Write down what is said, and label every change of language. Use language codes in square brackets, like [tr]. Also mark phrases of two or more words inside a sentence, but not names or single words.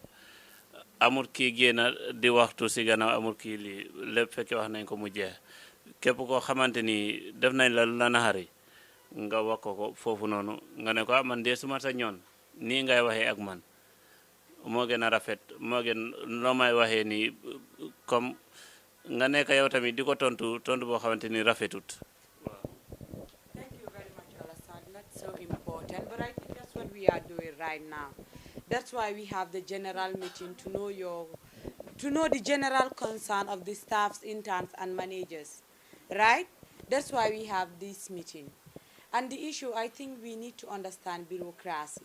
[wo] amul kii génn di waxtu si gannaaw amul kii lii lépp fekkee wax nañ ko mu jeex képp koo xamante ni def nañ la la naxari nga wax ko foofu noonu nga ne ko man de suma sa ñoon nii ngay waxee ak man moo gën a rafet moo gën loo may waxee nii comme nga nekk yow tamit di ko tontu boo xamante ni rafetut. [en] Thank you very much, Alassane. That's so important. But I think that's what we are doing right now. That's why we have the general meeting to know the general concern of the staffs, interns, and managers, right? That's why we have this meeting. And the issue, I think we need to understand bureaucracy.